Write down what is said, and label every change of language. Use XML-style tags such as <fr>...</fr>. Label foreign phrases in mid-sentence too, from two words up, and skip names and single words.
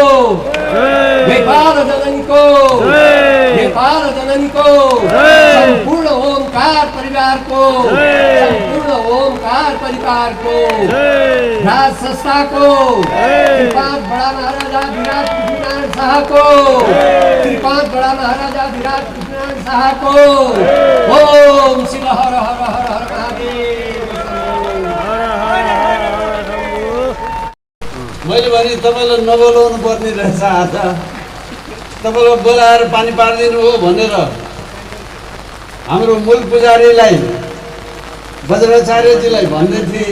<ne>सम्पूर्ण ओमकार परिवारको राज संस्थाको त्रिपाद बडा महाराजा विराट कृष्णनारायण शाहको ओम शिव हर हर हर हर महादेव। मैले भने तपाईँलाई नबोलाउनु पर्ने रहेछ, आज तपाईँलाई बोलाएर पानी पारिदिनु हो भनेर हाम्रो मूल पुजारीलाई वज्राचार्यजीलाई भन्दै थिएँ।</ne>